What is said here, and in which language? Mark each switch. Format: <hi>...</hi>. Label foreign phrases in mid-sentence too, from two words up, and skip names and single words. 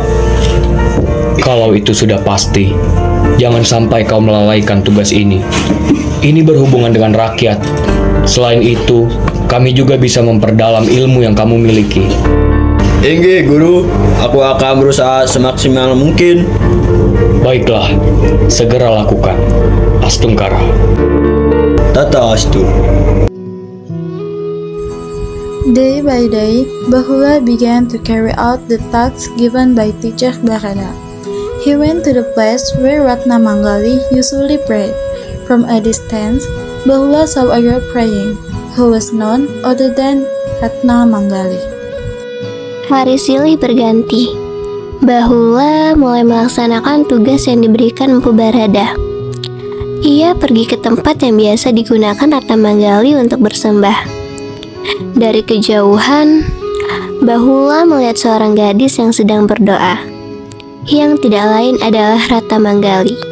<id>Kalau itu sudah pasti, jangan sampai kau melalaikan tugas ini. Ini berhubungan dengan rakyat. Selain itu, kami juga bisa memperdalam ilmu yang kamu miliki. Tinggi, Guru. Aku akan berusaha semaksimal mungkin. Baiklah, segera lakukan. Astungkara.</id> <sa>Tata Astu.</sa> <en>Day by day, Bahula began to carry out the tasks given by teacher Bharata. He went to the place where Ratna Manggali usually prayed. From a distance, Bahula saw a girl praying, who was none other than Ratna Manggali.</en> <id>Hari silih berganti. Bahula mulai melaksanakan tugas yang diberikan Empu Barada. Ia pergi ke tempat yang biasa digunakan Ratna Manggali untuk bersembah. Dari kejauhan, Bahula melihat seorang gadis yang sedang berdoa, yang tidak lain adalah Ratna Manggali.</id>